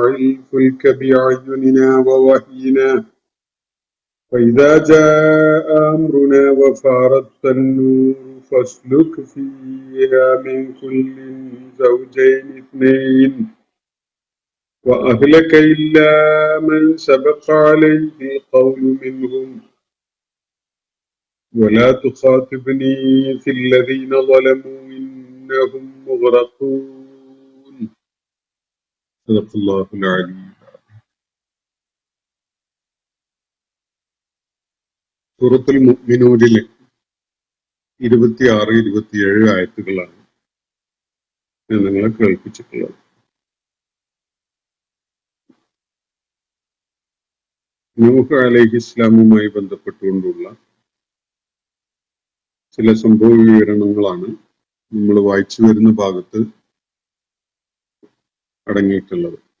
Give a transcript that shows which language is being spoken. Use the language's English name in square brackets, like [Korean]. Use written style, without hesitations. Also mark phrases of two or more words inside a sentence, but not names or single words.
[Arabic] الفلك بأعيننا ووحينا فإذا جاء أمرنا وفارت النور فاسلك فيها من كل زوجين اثنين وأهلك إلا من سبق عليه القول منهم ولا تخاطبني في الذين ظلموا إنهم مغرقون. صدق الله العلي. [Malayalam] സൂറത്തുൽ മുഅ്മിനൂനിലെ 26-27 ആയത്തുകളാണ് ഞാൻ നിങ്ങളെ കേൾപ്പിച്ചിട്ടുള്ളത്. നൂഹ് അലൈഹിസ്സലാമുമായി ബന്ധപ്പെട്ടുകൊണ്ടുള്ള ചില സംഭവ വിവരണങ്ങളാണ് നമ്മൾ വായിച്ചു വരുന്ന ഭാഗത്ത് അടങ്ങിയിട്ടുള്ളത്.